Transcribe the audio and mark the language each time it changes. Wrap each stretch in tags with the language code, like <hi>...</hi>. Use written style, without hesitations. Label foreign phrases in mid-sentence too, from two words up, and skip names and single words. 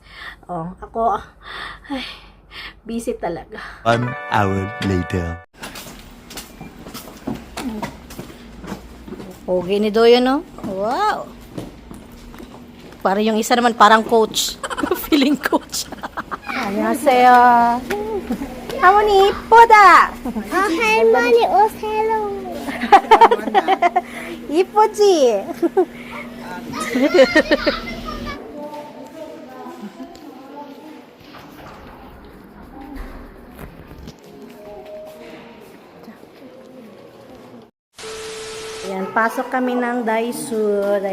<tl>Ako, busy talaga.</tl> <en>1 hour later.</en> <tl>Okay ni Doyo, no? Wow! Parang yung isa naman, parang coach. Feeling coach.</tl> <ko>안녕하세요. 할머니 이쁘다. 할머니 오세요. 이쁘지?</ko> <tl>Ayan, pasok kami ng Daiso.</tl>